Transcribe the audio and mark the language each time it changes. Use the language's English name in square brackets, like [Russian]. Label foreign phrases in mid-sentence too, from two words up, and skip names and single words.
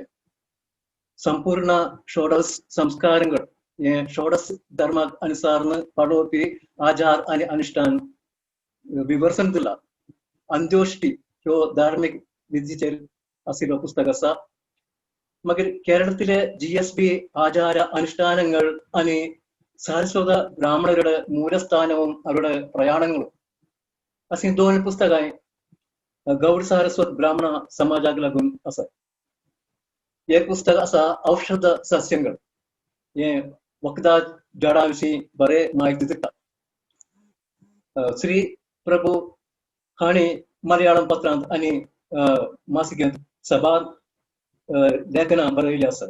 [Konkani] संपूर्ण षोडश संस्कारंगळ हे षोडश धर्माक अनुसार पाळोवपी आचार आनी अनुष्ठान विवर्सन दिला. अंत्योष्टी ह्यो धार्मीक विधीचेर आशिल्लो पुस्तक आसा. मागीर केरळांतले GSB ആചാര അനുഷ്ഠാനങ്ങൾ आनी സാരസ്വത ബ്രാഹ്മണരുടെ മൂലസ്ഥാനവും അവരുടെ പ്രയാണങ്ങളും अशीं 2 पुस्तकां गौड सारस्वत ब्राह्मण समाजाक लागून आसा. एक पुस्तक आसा औषध सस्यंगळ. हे वखदां झाडां विशीं बरे म्हायती दिता. श्री प्रभू हांणी मलयाळम पत्रांत आनी मासिकेंत सभार लेखनां बरयलीं आसात.